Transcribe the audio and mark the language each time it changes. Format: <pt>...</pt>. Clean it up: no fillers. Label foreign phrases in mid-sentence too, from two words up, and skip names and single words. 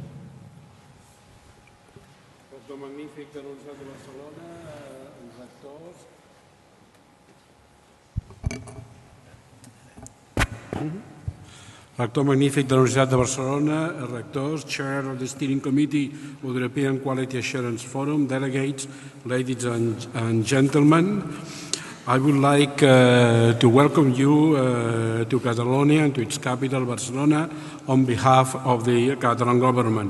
<ca>Rector magnífic de la Universitat de Barcelona, els rectors. Rector magnífic de la Universitat de Barcelona, rectors,</ca> <en>chair of the steering committee of the European Quality Assurance Forum, delegates, ladies and gentlemen. I would like to welcome you to Catalonia and to its capital, Barcelona, on behalf of the Catalan government.</en>